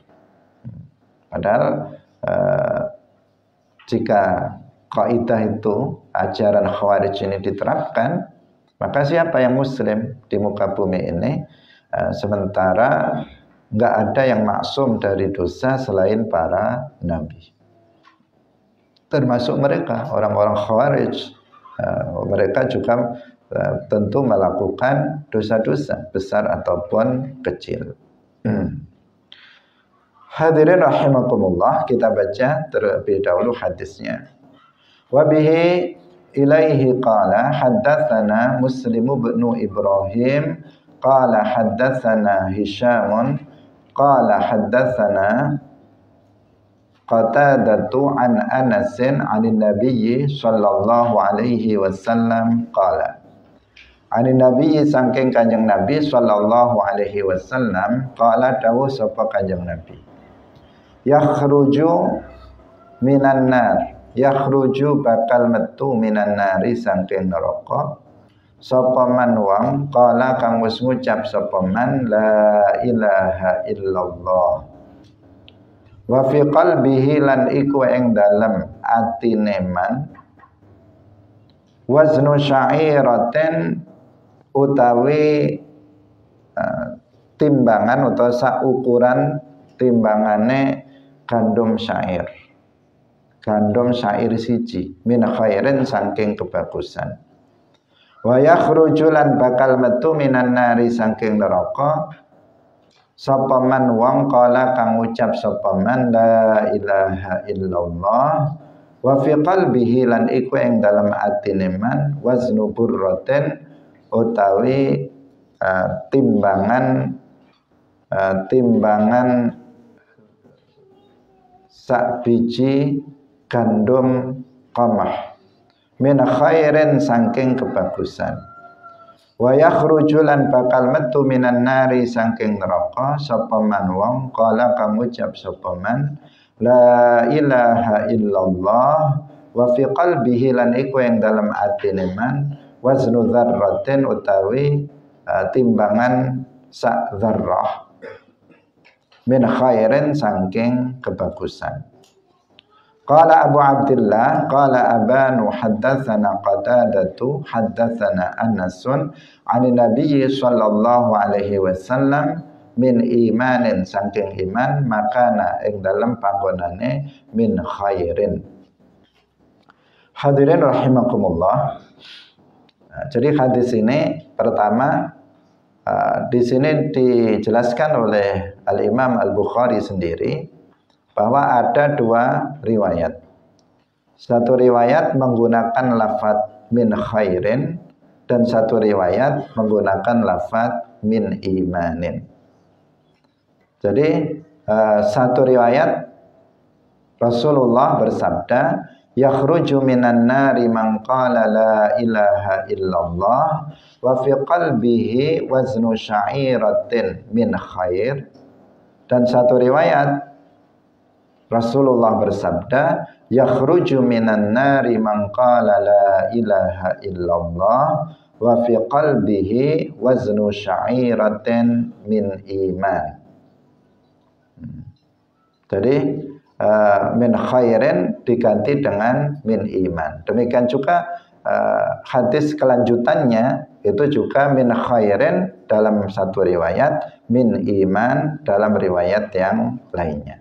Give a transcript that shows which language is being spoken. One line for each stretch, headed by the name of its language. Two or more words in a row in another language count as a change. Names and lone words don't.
Indonesian: Padahal jika kaidah itu, ajaran Khawarij ini diterapkan, maka siapa yang muslim di muka bumi ini, sementara nggak ada yang maksum dari dosa selain para nabi, termasuk mereka orang-orang Khawarij. Mereka juga tentu melakukan dosa-dosa besar ataupun kecil. Hadirin rahimakumullah, kita baca terlebih dahulu hadisnya.
Arabic: وبه إليه قال حدثنا مسلم بن إبراهيم قال حدثنا هشام قال حدثنا قتادة عن أنس عن النبي صلى الله عليه وسلم قال. عن النبي
Javanese: saking Kanjeng Nabi
Arabic: صلى الله عليه وسلم قال
Javanese: dawuh sapa Kanjeng Nabi.
Arabic: يخرج من النار يخرج
Javanese: bakal metu
Arabic: من النار
Javanese: saking neraka sapa
Arabic: man wong qala
Javanese: kang wis ngucap sapa
Arabic: من لا إله إلا الله. وفي قلبه
Javanese: lan iku ing dalem atine
Arabic: من وزن شعيرة
Javanese: utawi timbangan utawa saukuran timbangane gandum syair. Gandum syair siji
Arabic: من خير
Javanese: saking kebagusan.
Arabic: ويخرج
Javanese: lan bakal metu
Arabic: من النار
Javanese: saking neraka sapa man wong kala kang ngucap sapa
Arabic: من لا إله إلا الله وفي قلبه
Javanese: lan iku ing dalem atine
Arabic: من وزن برة
Javanese: utawi timbangan sak biji gandum qamah
Arabic: من خير
Javanese: saking kebagusan.
Arabic: ويخرج
Javanese: lan bakal metu
Arabic: من النار
Javanese: saking neraka sapa man wong kala kang ngucap sapa
Arabic: من لا إله إلا الله وفي قلبه
Javanese: lan iku ing dalem atine
Arabic: من وزن ذرة
Javanese: utawi timbangan sak dzarrah
Arabic: من خير
Javanese: saking kebagusan.
Arabic: قال أبو عبد الله قال أبان حدثنا قتادة حدثنا أنس عن النبي صلى الله عليه وسلم من إيمان
Javanese: saking iman
Arabic: makana
Javanese: ing dalem panggonane
Arabic: من خير.
Indonesian: Hadirin rahimakumullah. Jadi hadis ini pertama di sini dijelaskan oleh Al-Imam Al-Bukhari sendiri bahwa ada dua riwayat. Satu riwayat menggunakan lafaz
Arabic: من خير
Indonesian: dan satu riwayat menggunakan lafaz
Arabic: من إيمان.
Indonesian: Jadi satu riwayat Rasulullah bersabda,
Arabic: يخرج من النار من قال لا إله إلا الله وفي قلبه وزن شعيرة من خير.
Indonesian: Dan satu riwayat Rasulullah bersabda,
Arabic: يخرج من النار من قال لا إله إلا الله وفي قلبه وزن شعيرة من إيمان.
Indonesian: Jadi
Arabic: من خير
Indonesian: diganti dengan
Arabic: من إيمان.
Indonesian: Demikian juga hadis kelanjutannya itu juga
Arabic: من خير
Indonesian: dalam satu riwayat,
Arabic: من إيمان
Indonesian: dalam riwayat yang lainnya.